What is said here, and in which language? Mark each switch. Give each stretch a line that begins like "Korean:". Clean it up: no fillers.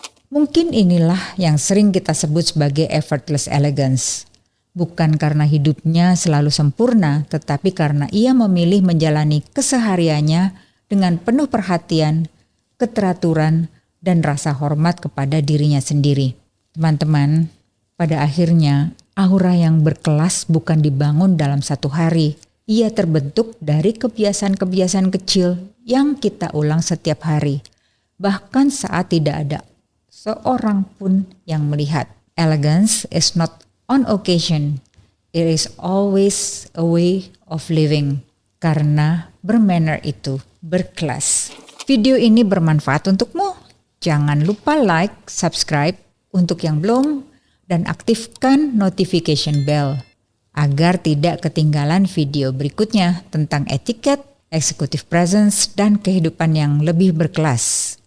Indonesian: Mungkin inilah yang sering kita sebut sebagai
English: effortless elegance.
Indonesian: Bukan karena hidupnya selalu sempurna, tetapi karena ia memilih menjalani kesehariannya dengan penuh perhatian, keteraturan, dan rasa hormat kepada dirinya sendiri. Teman-teman, pada akhirnya aura yang berkelas bukan dibangun dalam satu hari. Ia terbentuk dari kebiasaan-kebiasaan kecil yang kita ulang setiap hari. Bahkan saat tidak ada seorang pun yang melihat.
English: Elegance is not on occasion. It is always a way of living.
Indonesian: Karena bermanner itu berkelas. Video ini bermanfaat untukmu. Jangan lupa like, subscribe untuk yang belum, dan aktifkan notification bell agar tidak ketinggalan video berikutnya tentang etiket, executive presence, dan kehidupan yang lebih berkelas.